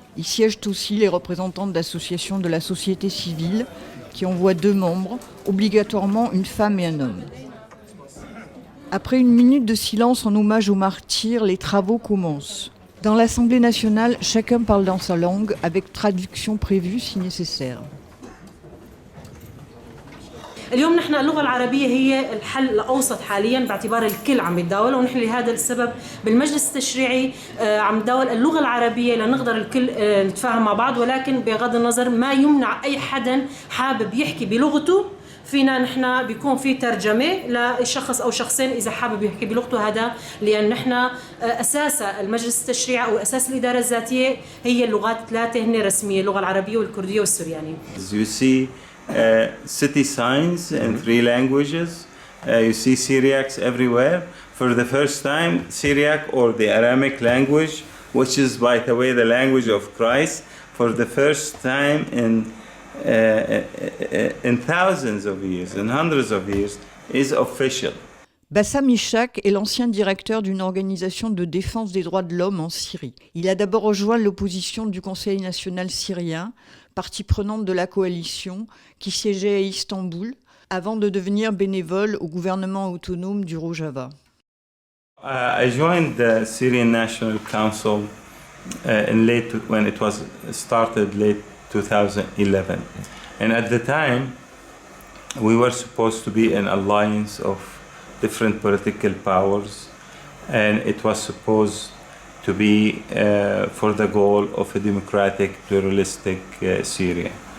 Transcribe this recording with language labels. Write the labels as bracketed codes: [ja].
[fr] Y siègent aussi les représentants d'associations de la société civile qui envoient 2 membres, obligatoirement une femme et un homme. Après une minute de silence en hommage aux martyrs, les travaux commencent. Dans l'Assemblée nationale, chacun parle dans sa langue, avec traduction prévue si nécessaire. [ar] اليوم نحن اللغة العربية هي الحل الأوسط حاليا باعتبار الكل عم يتداول ونحن لهذا السبب بالمجلس التشريعي عم نتداول اللغة العربية لنقدر الكل نتفاهم مع بعض ولكن بغض النظر ما يمنع أي حدا حابب يحكي بلغته فينا نحن بيكون في ترجمة لشخص أو شخصين إذا حابب يحكي بلغته هذا لأن نحن أساس المجلس التشريعي أو أساس الإدارة الذاتية هي اللغات 3 هن رسمية اللغة العربية والكردية والسوريانية. [en] You see city signs in 3 languages. You see Syriacs everywhere. For the first time, Syriac or the Aramaic language, which is by the way the language of Christ, for the first time in thousands of years, in hundreds of years, is official. [fr] Bassam Ishak est l'ancien directeur d'une organisation de défense des droits de l'homme en Syrie. Il a d'abord rejoint l'opposition du Conseil national syrien, partie prenante de la coalition, qui siégeait à Istanbul, avant de devenir bénévole au gouvernement autonome du Rojava. [en] I joined the Syrian National Council when it was started late 2011. And at the time, we were supposed to be an alliance of different political powers, and it was supposed to be for the goal of a democratic, pluralistic Syria.